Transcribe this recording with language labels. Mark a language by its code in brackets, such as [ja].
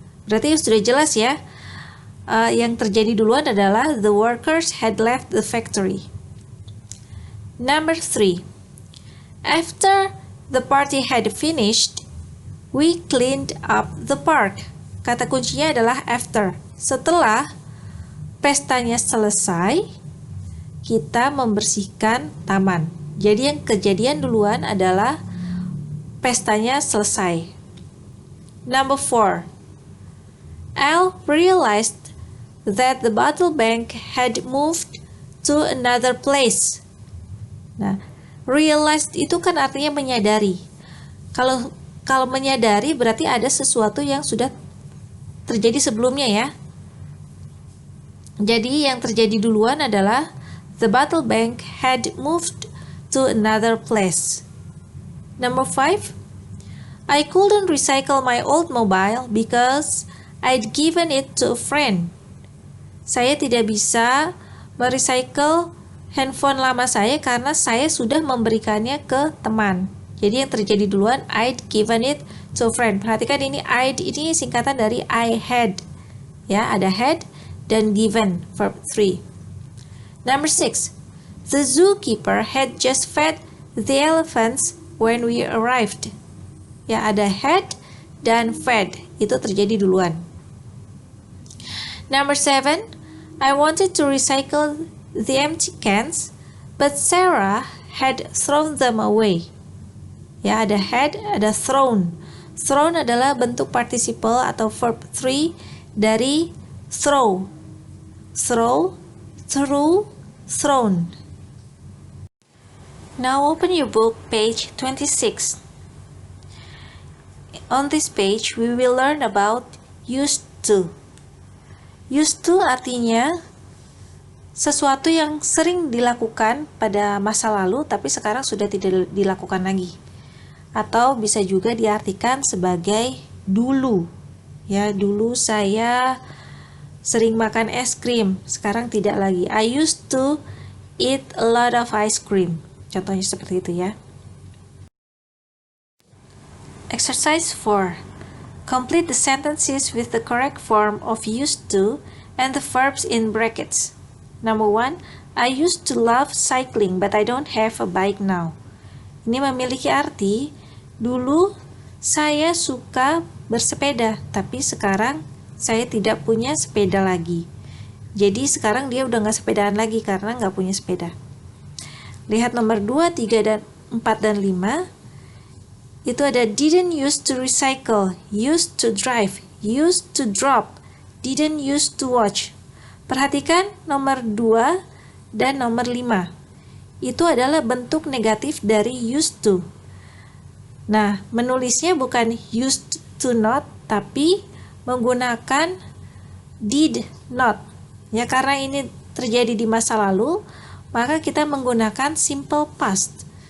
[id] Berarti sudah jelas ya. Yang terjadi duluan adalah [en] the workers had left the factory. Number 3. After the party had finished, we cleaned up the park. [id] Kata kuncinya adalah after. Setelah pestanya selesai, kita membersihkan taman. Jadi yang kejadian duluan adalah pestanya selesai. [en] Number 4. Al realized that the bottle bank had moved to another place. [id] Nah, realized itu kan artinya menyadari. Kalau menyadari berarti ada sesuatu yang sudah terjadi sebelumnya ya. Jadi yang terjadi duluan adalah [en] the bottle bank had moved to another place. Number 5. I couldn't recycle my old mobile because I'd given it to a friend. [id] Saya tidak bisa merecycle handphone lama saya karena saya sudah memberikannya ke teman. Jadi yang terjadi duluan, [en] I'd given it to a friend. [id] Perhatikan ini I'd ini singkatan dari I had. Ya, ada had dan given, verb 3. [en] Number 6. The zookeeper had just fed the elephants when we arrived. [id] Ya, ada had dan fed. Itu terjadi duluan. [en] Number 7. I wanted to recycle the empty cans, but Sarah had thrown them away. [id] Ya, ada had, ada thrown. Thrown adalah bentuk participle atau verb 3 dari throw. [en] Throw, threw, thrown. Now open your book, page 26. On this page, we will learn about used to. [id] Used to artinya sesuatu yang sering dilakukan pada masa lalu tapi sekarang sudah tidak dilakukan lagi. Atau bisa juga diartikan sebagai dulu. Ya, dulu saya sering makan es krim, sekarang tidak lagi. [en] I used to eat a lot of ice cream. [id] Contohnya seperti itu ya. [en] Exercise 4. Complete the sentences with the correct form of used to and the verbs in brackets. Number 1. I used to love cycling but I don't have a bike now. [id] Ini memiliki arti, dulu saya suka bersepeda, tapi sekarang saya tidak punya sepeda lagi. Jadi sekarang dia udah nggak sepedaan lagi karena nggak punya sepeda. Lihat nomor 2, 3, dan 4, dan 5. Itu ada didn't used to recycle, used to drive, used to drop, didn't used to watch. Perhatikan nomor 2 dan nomor 5. Itu adalah bentuk negatif dari used to. Nah, menulisnya bukan used to not, tapi menggunakan did not. Ya, karena ini terjadi di masa lalu, maka kita menggunakan simple past.